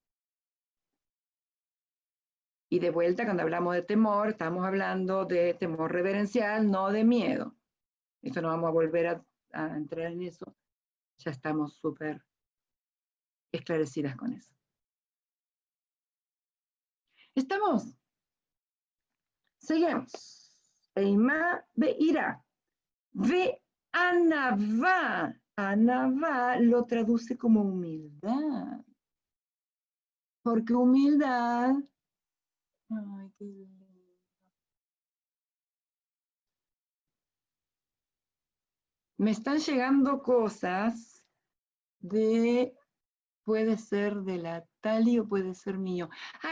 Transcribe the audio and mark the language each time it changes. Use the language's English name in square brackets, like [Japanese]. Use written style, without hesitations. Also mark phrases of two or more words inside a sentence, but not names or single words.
[Spanish] Y de vuelta, cuando hablamos de temor, estamos hablando de temor reverencial, no de miedo. Esto no vamos a volver a entrar en eso. Ya estamos súper esclarecidas con eso. ¿Estamos? Seguimos. [Hebrew] אימה ביראה. וענוה. [Spanish] Anavá lo traduce como humildad. Porque humildad. Ay, qué lindo. Me están llegando cosas de, puede ser de la Tali o puede ser mío.